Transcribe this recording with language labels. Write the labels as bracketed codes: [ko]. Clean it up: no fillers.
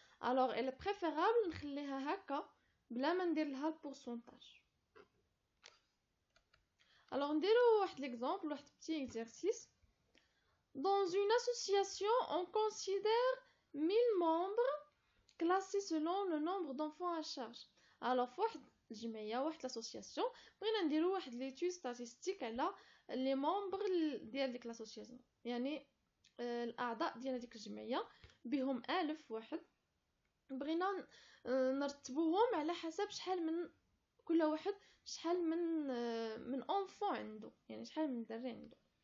[ar] الوغ الا بريفيرابل نخليها هكا بلا ما ندير لها البورسونتاج. الوغ نديرو واحد ليكزامبل، واحد بتي اكزercice. [fr] Dans une association, on considère 1000 membres classés selon le nombre d'enfants à charge. [ar] Alors فواحد الجمعيه، واحد لاسوسياسيون، بغينا نديرو واحد ليتود ستاتستيك على لي ممبر ديال ديك لاسوسياسيون، يعني الاعضاء ديال هذيك الجمعيه بهم 1000 واحد. بغينا نرتبوهم على على حسب شحال من كل واحد شحال من enfant عنده، يعني شحال من دري عنده.